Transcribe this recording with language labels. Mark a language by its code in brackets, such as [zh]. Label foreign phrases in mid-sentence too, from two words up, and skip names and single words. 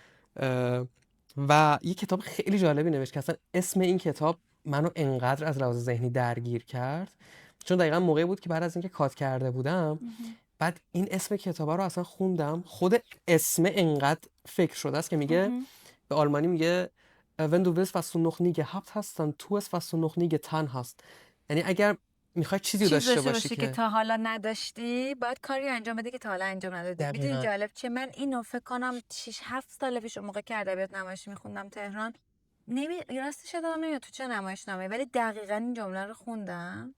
[fa] و یه کتاب خیلی جالبی نوشت که اصلا اسم این کتاب منو انقدر از لحاظ ذهنی درگیر کرد، چون دقیقا موقعی بود که بعد از اینکه کات کرده بودم، بعد این اسم کتاب رو اصلا خوندم، خود اسم انقدر فکر شده است که میگه به آلمانی میگه [de] wenn du willst was du noch nie gehabt hast dann tu es was du noch nie getan hast. [fa] یعنی اگر میخوای چیزی داشته باشی که تا حالا نداشتی، باید کاری انجام بدی که تا حالا انجام ندادی. میدونی جالب چه، من اینو فکر کنم 6-7 سال پیش اون موقع که ادبیات نمایشی میخوندم تهران، راستش یادم نمیاد تو چه نمایشنامه‌ای، ولی دقیقاً این جمله رو خوندم.